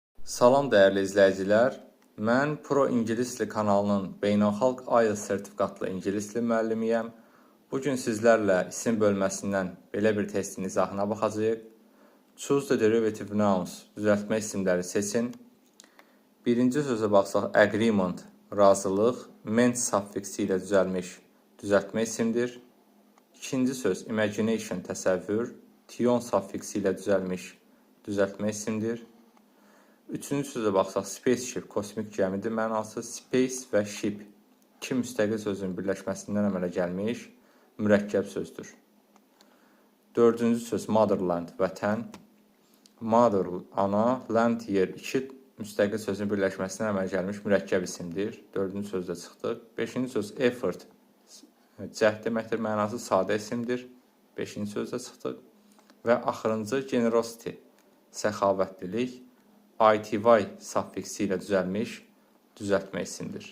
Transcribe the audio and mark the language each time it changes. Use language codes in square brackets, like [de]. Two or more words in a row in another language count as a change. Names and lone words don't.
[az] Salam dəyərli izləyicilər. Mən Pro İngilis dili kanalının beynəlxalq IELTS sertifikatlı ingilis dili müəllimiyəm. Bugün sizlərlə isim bölməsindən belə bir testin izahına baxacağıq. [en] Choose the derivative nouns, [az] düzəltmə isimləri seçin. Birinci sözə baxsaq, agreement, razılıq, ment suffiksi ilə düzəlmiş düzəltmə isimdir. İkinci söz, imagination, təsəvvür, tion suffiksi ilə düzəlmiş düzəltmə isimdir. Üçüncü sözə baxsaq, spaceship, kosmik gəmidir mənası. Space və ship, iki müstəqil sözün birləşməsindən əmələ gəlmiş mürəkkəb sözdür. Dördüncü söz, motherland, vətən. Mother, ana, land, yer, iki müstəqil sözün birləşməsindən əmələ gəlmiş mürəkkəb isimdir. Dördüncü sözdə çıxdıq. Beşinci söz, effort, cəhd deməkdir mənası, sadə isimdir. Beşinci sözdə çıxdıq. Və axırıncı, generosity, səxavətlilik, ity suffiksi ilə düzəlmiş düzəltmə isimdir.